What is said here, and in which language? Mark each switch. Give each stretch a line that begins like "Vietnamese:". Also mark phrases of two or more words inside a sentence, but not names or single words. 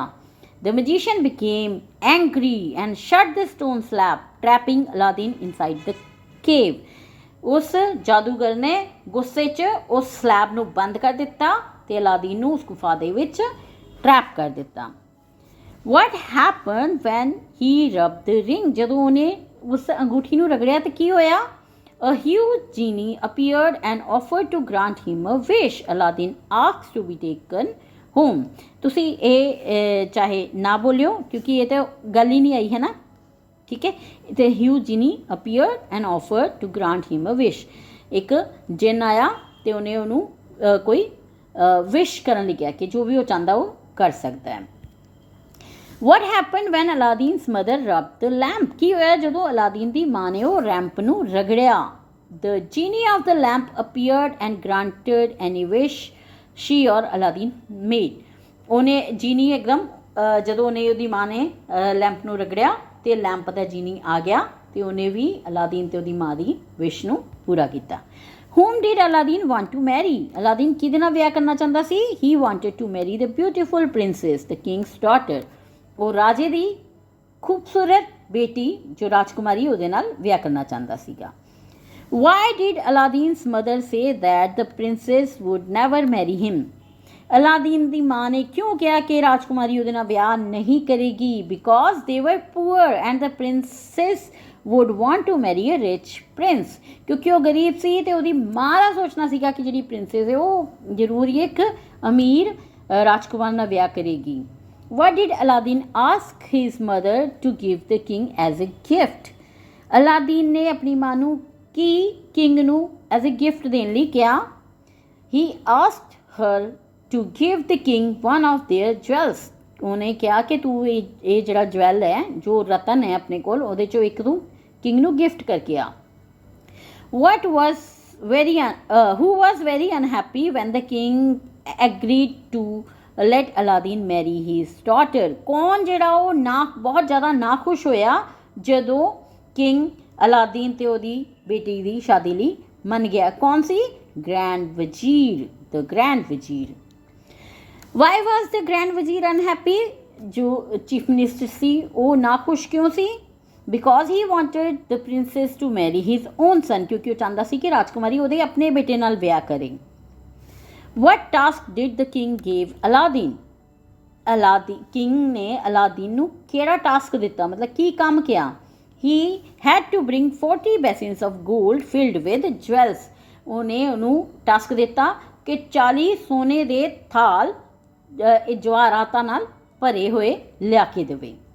English: The magician became angry and shut the stone slab, trapping Aladdin inside the cave.
Punjabi: ਉਸ ਜਾਦੂਗਰ ਨੇ ਗੁੱਸੇ 'ਚ ਉਸ ਸਲੈਬ ਨੂੰ ਬੰਦ ਕਰ ਦਿੱਤਾ ਤੇ ਅਲਾਦੀਨ ਨੂੰ ਉਸ ਗੁਫਾ ਦੇ ਵਿੱਚ ਟਰੈਪ ਕਰ ਦਿੱਤਾ.
English: What happened when he rubbed the ring?
Punjabi: ਜਦੋਂ ਉਹਨੇ ਉਸ ਅੰਗੂਠੀ ਨੂੰ ਰਗੜਿਆ ਤਾਂ ਕੀ ਹੋਇਆ?
English: A huge genie appeared and offered to grant him a wish. Aladdin asked to be taken home.
Punjabi: ਤੁਸੀਂ ਇਹ ਚਾਹੇ ਨਾ ਬੋਲਿਓ ਕਿਉਂਕਿ ਇਹ ਤਾਂ ਗੱਲ ਹੀ ਨਹੀਂ ਆਈ ਹੈ ਨਾ, ਠੀਕ ਹੈ.
English: ਤੇ huge genie appeared and offered to grant him a wish.
Punjabi: ਇੱਕ ਜਿੰਨ ਆਇਆ ਤੇ ਉਹਨੇ ਉਹਨੂੰ ਕੋਈ ਵਿਸ਼ ਕਰਨ ਲਈ ਕਿਹਾ ਕਿ ਜੋ ਵੀ ਉਹ ਚਾਹੁੰਦਾ ਉਹ ਕਰ ਸਕਦਾ ਹੈ.
English: What happened when Aladdin's mother rubbed the lamp?
Punjabi: ਕੀ ਹੋਇਆ ਜਦੋਂ ਅਲਾਦੀਨ ਦੀ ਮਾਂ ਨੇ ਉਹ ਰੈਂਪ ਨੂੰ ਰਗੜਿਆ?
English: The genie of the lamp appeared and granted any wish she or Aladdin made.
Punjabi: ਉਹਨੇ ਜੀਨੀ ਇੱਕਦਮ ਜਦੋਂ ਉਹਨੇ ਉਹਦੀ ਮਾਂ ਨੇ ਲੈਂਪ ਨੂੰ ਰਗੜਿਆ ਤੇ ਲੈਂਪ ਦਾ ਜੀਨੀ ਆ ਗਿਆ ਤੇ ਉਹਨੇ ਵੀ ਅਲਾਦੀਨ ਤੇ ਉਹਦੀ ਮਾਂ ਦੀ ਵਿਸ਼ ਨੂੰ ਪੂਰਾ ਕੀਤਾ.
English: Whom did Aladdin want to marry?
Punjabi: ਅਲਾਦੀਨ ਕਿਹਦੇ ਨਾਲ ਵਿਆਹ ਕਰਨਾ ਚਾਹੁੰਦਾ ਸੀ?
English: He wanted to marry the beautiful princess, the king's daughter.
Punjabi: ਉਹ ਰਾਜੇ ਦੀ ਖੂਬਸੂਰਤ ਬੇਟੀ ਜੋ ਰਾਜਕੁਮਾਰੀ ਉਹਦੇ ਨਾਲ ਵਿਆਹ ਕਰਨਾ ਚਾਹੁੰਦਾ ਸੀਗਾ.
English: Why did Aladdin's mother say that the princess would never marry him?
Punjabi: ਅਲਾਦੀਨ ਦੀ ਮਾਂ ਨੇ ਕਿਉਂ ਕਿਹਾ ਕਿ ਰਾਜਕੁਮਾਰੀ ਉਹਦੇ ਨਾਲ ਵਿਆਹ ਨਹੀਂ ਕਰੇਗੀ?
English: Because they were poor and the princess would want to marry a rich prince.
Punjabi: ਕਿਉਂਕਿ ਉਹ ਗਰੀਬ ਸੀ ਤੇ ਉਹਦੀ ਮਾਂ ਦਾ ਸੋਚਣਾ ਸੀਗਾ ਕਿ ਜਿਹੜੀ ਪ੍ਰਿੰਸੈਸ ਹੈ ਉਹ ਜ਼ਰੂਰ ਹੀ ਇੱਕ ਅਮੀਰ ਰਾਜਕੁਮਾਰ ਨਾਲ ਵਿਆਹ ਕਰੇਗੀ.
English: What did Aladdin ask his mother to give the king as a gift?
Punjabi: ਅਲਾਦੀਨ ਨੇ ਆਪਣੀ ਮਾਂ ਨੂੰ ਕੀ ਕਿੰਗ ਨੂੰ
English: as a gift
Punjabi: ਦੇਣ ਲਈ ਕਿਹਾ?
English: He asked her to give the king one of their jewels.
Punjabi: ਉਹਨੇ ਕਿਹਾ ਕਿ ਤੂੰ ਇਹ ਜਿਹੜਾ ਜਵੈਲ ਹੈ ਜੋ ਰਤਨ ਹੈ ਆਪਣੇ ਕੋਲ ਉਹਦੇ ਚੋਂ ਇੱਕ ਤੂੰ ਕਿੰਗ ਨੂੰ ਗਿਫਟ ਕਰਕੇ ਆ.
English: Who was very unhappy when the king agreed to let Aladdin marry his daughter?
Punjabi: ਕੌਣ ਜਿਹੜਾ ਉਹ ਬਹੁਤ ਜ਼ਿਆਦਾ ਨਾਖੁਸ਼ ਹੋਇਆ ਜਦੋਂ ਕਿੰਗ ਅਲਾਦੀਨ ਤੇ ਉਹਦੀ ਬੇਟੀ ਦੀ ਸ਼ਾਦੀ ਲਈ ਮੰਨ ਗਿਆ? ਕੌਣ ਸੀ? ਗ੍ਰੈਂਡ ਵਜ਼ੀਰ,
English: the grand ਵਜ਼ੀਰ. Why was the grand ਵਜ਼ੀਰ unhappy?
Punjabi: ਜੋ ਚੀਫ ਮਿਨਿਸਟਰ ਸੀ ਉਹ ਨਾਖੁਸ਼ ਕਿਉਂ ਸੀ?
English: because he wanted the princess to marry his own son,
Punjabi: ਕਿਉਂਕਿ ਉਹ ਚਾਹੁੰਦਾ ਸੀ ਕਿ ਰਾਜਕੁਮਾਰੀ ਉਹਦੇ ਆਪਣੇ ਬੇਟੇ ਨਾਲ ਵਿਆਹ ਕਰੇ।
English: what task did the king gave Aladdin,
Punjabi: ਕਿੰਗ ਨੇ ਅਲਾਦੀਨ ਨੂੰ ਕਿਹੜਾ ਟਾਸਕ ਦਿੱਤਾ, ਮਤਲਬ ਕੀ ਕੰਮ ਕੀਤਾ।
English: he had to bring 40 basins of gold filled with jewels,
Punjabi: ਉਹਨਾਂ ਉਹਨਾਂ ਨੇ ਟਾਸਕ ਦਿੱਤਾ ਕਿ 40 ਸੋਨੇ ਦੇ ਥਾਲ ਜਵਾਹਰਾਤਾਂ ਨਾਲ ਭਰੇ ਹੋਏ ਲਿਆ ਕੇ ਦੇਵੇ।